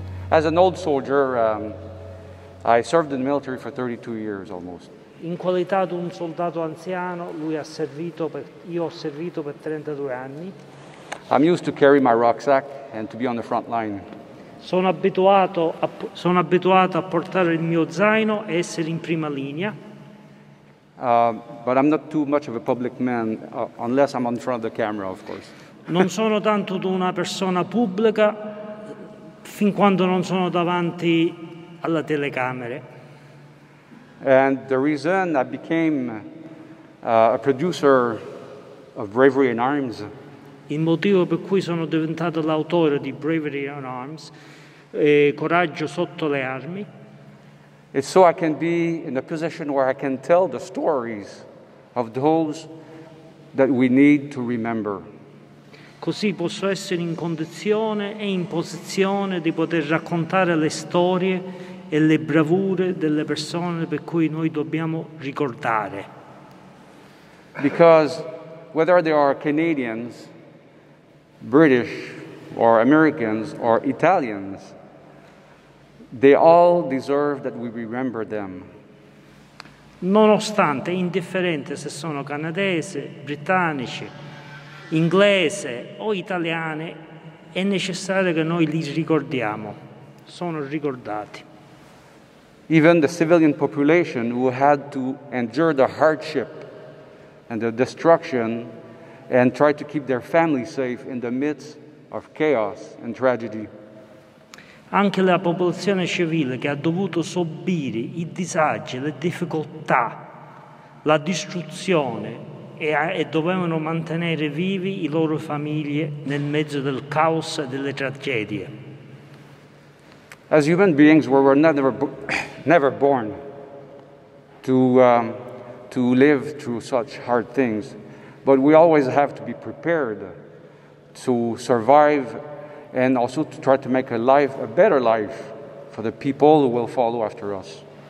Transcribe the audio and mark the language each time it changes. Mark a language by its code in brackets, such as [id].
[en] As an old soldier, I served in the military for 32 years almost. [it] In qualità di un soldato anziano, io ho servito per 32 anni. [en] I'm used to carry my rucksack and to be on the front line. [it] Sono abituato a portare il mio zaino e essere in prima linea. [en] But I'm not too much of a public man unless I'm in front of the camera, of course. [it] Non sono tanto una persona pubblica fin quando non sono davanti alla telecamera. [en] And the reason I became a producer of Bravery in Arms [it] Il motivo per cui sono diventato l'autore di Bravery in Arms, Coraggio sotto le armi, [en] is so I can be in a position where I can tell the stories of those that we need to remember. [it] così posso essere in condizione e in posizione di poter raccontare le storie e le bravure delle persone per cui noi dobbiamo ricordare. [en] Because whether they are Canadians, British, or Americans, or Italians, they all deserve that we remember them. [it] Nonostante, indifferente se sono canadesi, britannici, inglese o italiane, è necessario che noi li ricordiamo, sono ricordati. [en] Even the civilian population who had to endure the hardship and the destruction and try to keep their families safe in the midst of chaos and tragedy. [it] Anche la popolazione civile che ha dovuto subire i disagi, le difficoltà, la distruzione e dovevano mantenere vivi i loro famiglie nel mezzo del caos e delle tragedie. [en] As human beings, we were never born to live through such hard things, but we always have to be prepared to survive and also to try to make a better life for the people who will follow after us.